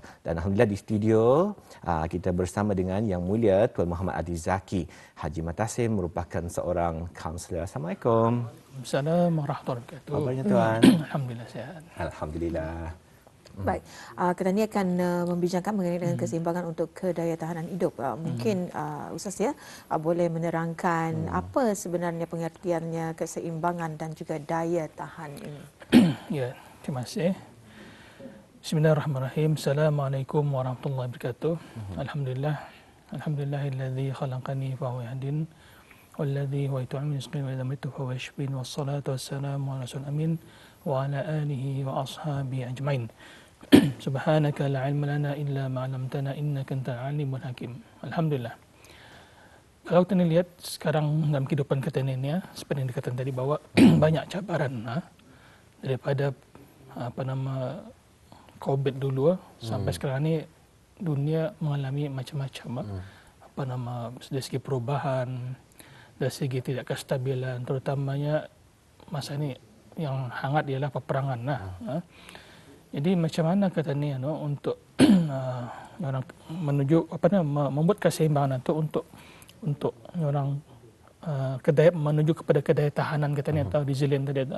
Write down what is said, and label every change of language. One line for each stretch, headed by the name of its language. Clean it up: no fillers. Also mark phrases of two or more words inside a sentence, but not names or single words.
Malay: Dan alhamdulillah di studio kita bersama dengan Yang Mulia Tuan Muhammad Adi Zaki Haji Matasim, merupakan seorang kaunselor. Assalamualaikum.
Arabic: السلام عليكم ورحمة الله وبركاته.
Malay: Kabarnya Tuan? Alhamdulillah sihat. Alhamdulillah. Baik, kita ni akan membincangkan mengenai dengan keseimbangan untuk kedaya tahanan hidup. Mungkin Ustaz ya boleh menerangkan apa sebenarnya pengertiannya keseimbangan dan juga daya tahan ini. Ya, terima kasih.
Arabic: بسم الله الرحمن الرحيم. السلام عليكم ورحمة الله وبركاته.
Malay: Alhamdulillah.
Arabic: الحمد لله الذي خلقني فهو يهدين والذي هو يطعمني وإذا مت فهو يشفين والصلاة والسلام على رسول أمين وعلى آله وأصحابه أجمعين. سبحانك لا علم لنا إلا ما علمتنا إنك أنت العليم الحكيم.
Malay: Alhamdulillah. Kalau kita lihat sekarang dalam kehidupan kita ini ya, seperti yang dikatakan tadi bahwa banyak cabaran daripada COVID dulu sampai sekarang ni dunia mengalami macam-macam dari segi perubahan, dari segi tidak kestabilan, terutamanya masa ini yang hangat ialah peperangan Jadi macam mana kata ni untuk orang menuju membuat keseimbangan itu untuk orang menuju kepada kedaya tahanan kata ni atau resilient tadi itu.